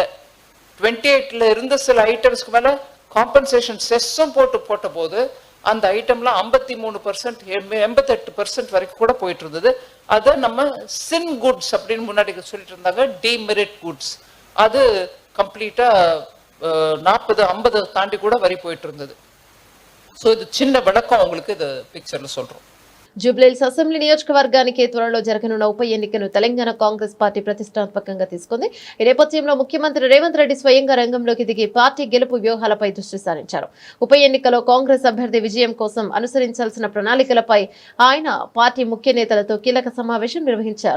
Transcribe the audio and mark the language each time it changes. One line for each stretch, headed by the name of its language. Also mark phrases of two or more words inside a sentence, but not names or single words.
Tamil: 28ல இருந்த சில ஐட்டம்ஸ்க்கு மேல
English: compensation cess
Tamil: போட்ட போது அந்த ஐட்டம்லாம் 53%, 88% வரைக்கும் கூட போயிட்டு இருந்தது. அதை நம்ம
English: sin goods
Tamil: அப்படின்னு முன்னாடி சொல்லிட்டு இருந்தாங்க,
English: demerit goods.
Tamil: அது கம்ப்ளீட்டா 40-50 தாண்டி கூட வரி போயிட்டு இருந்தது. ஸோ இது சின்ன விளக்கம் உங்களுக்கு இது பிக்சர்ல சொல்றோம்.
Telugu: జూబ్లీహిల్స్ అసెంబ్లీ నియోజకవర్గానికి త్వరలో జరగనున్న ఉప ఎన్నికను తెలంగాణ కాంగ్రెస్ పార్టీ ప్రతిష్టాత్మకంగా తీసుకుంది. ఈ నేపథ్యంలో ముఖ్యమంత్రి రేవంత్ రెడ్డి స్వయంగా రంగంలోకి దిగి పార్టీ గెలుపు వ్యూహాలపై దృష్టి సారించారు. ఉప ఎన్నికలో కాంగ్రెస్ అభ్యర్థి విజయం కోసం అనుసరించాల్సిన ప్రణాళికలపై ఆయన పార్టీ ముఖ్య నేతలతో కీలక సమావేశం నిర్వహించారు.